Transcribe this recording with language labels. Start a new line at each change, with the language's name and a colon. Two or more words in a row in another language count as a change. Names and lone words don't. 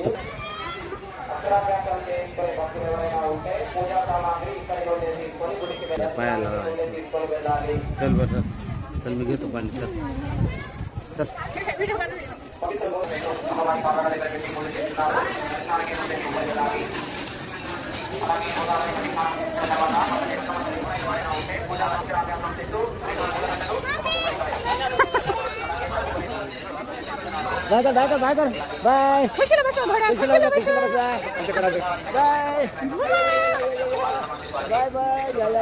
Telugu: అక్షరాభ్యాసం చేయించుకునే భక్తులు ఎవరైనా ఉంటే పూజా సామాగ్రి ఇక్కడిలో తీసుకొని గుడికి తీసుకొని వెళ్ళాలి.
Marathi: चल मी घेतो पाणी. चल चल
Telugu: అమ్మవారి పాదాల దగ్గర పెట్టి పూజ చేస్తున్నారు. దర్శనానికి వెళ్ళాలి. అలాగే గోదావరి నది స్నానం చేసిన తర్వాత పక్కనే గంగమ్మ తల్లి ఎవరైనా ఉంటే పూజా అక్షరాభ్యాసం చేస్తూ 2 గంటలు
Marathi: बाय खुशीला बसा घोड्यावर, खुशीला बसा.
English: bye bye bye या